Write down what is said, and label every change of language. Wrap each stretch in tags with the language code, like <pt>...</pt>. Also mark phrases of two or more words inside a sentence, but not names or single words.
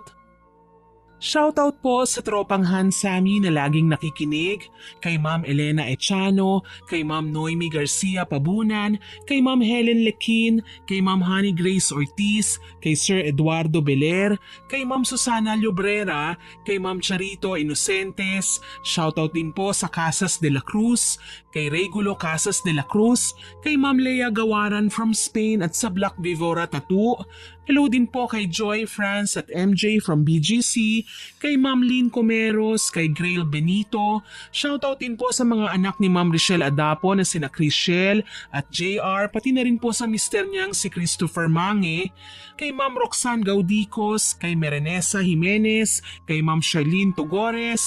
<tl>Shoutout po sa tropang Hansami na laging nakikinig, kay Ma'am Elena Echano, kay Ma'am Noemi Garcia Pabunan, kay Ma'am Helen Lequin, kay Ma'am Honey Grace Ortiz, kay Sir Eduardo Beler, kay Ma'am Susana Llobrera, kay Ma'am Charito Inocentes, shoutout din po sa Casas de la Cruz, kay Regulo Casas de la Cruz, kay Ma'am Lea Gawaran from Spain at sa Black Vivora Tattoo, Hello din po kay Joy France at MJ from BGC, kay Ma'am Lynn Comeros, kay Grail Benito. Shoutout din po sa mga anak ni Ma'am Richelle Adapo na sina Chriselle at JR, pati na rin po sa mister niyang si Christopher Mange, kay Ma'am Roxanne Gaudicos, kay Merenesa Jimenez, kay Ma'am Charlene Tugores.</tl>